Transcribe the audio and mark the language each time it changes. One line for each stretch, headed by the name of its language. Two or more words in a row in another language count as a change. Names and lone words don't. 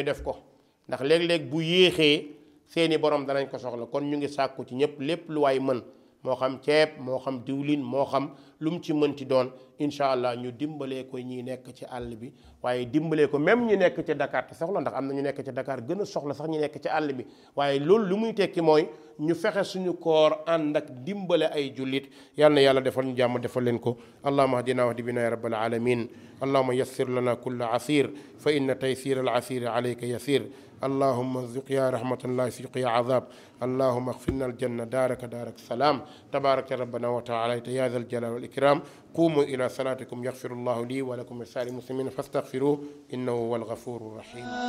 Wolof: def ko ndax léeg-léeg bu yéexee seeni borom danañ ko soxla kon ñu ngi sàkku ci ñëpp lépp lu waay mën moo xam ceeb moo xam diwlin moo xam lu mu ci mënti doon
Arabic: إن شاء الله
Wolof: ñu dimbalee ko ñi nekk ci àll bi waaye dimbalee ko même ñu nekk ci Dakar te soxla ndax am na ñu nekk ci Dakar gën a soxla sax ñu nekk ci àll bi waaye loolu lu muy tekki mooy ñu fexe suñu koor ànd ak dimbale ay jullit yal na yàlla defal ñu jàmm defal leen ko
Arabic: اللهم اهدنا واهد بنا يا رب العالمين اللهم يسر لنا كل عسير فإن تيسير العسير عليك يسير اللهم ارزق يا رحمة الله سيق يا عذاب اللهم اغفر لنا الجنة دارك دارك السلام تبارك ربنا وتعالى يا ذا الجلال والإكرام قوموا إلى صلاتكم يغفر الله لي ولكم ولسائر المسلمين فاستغفروه إنه هو الغفور الرحيم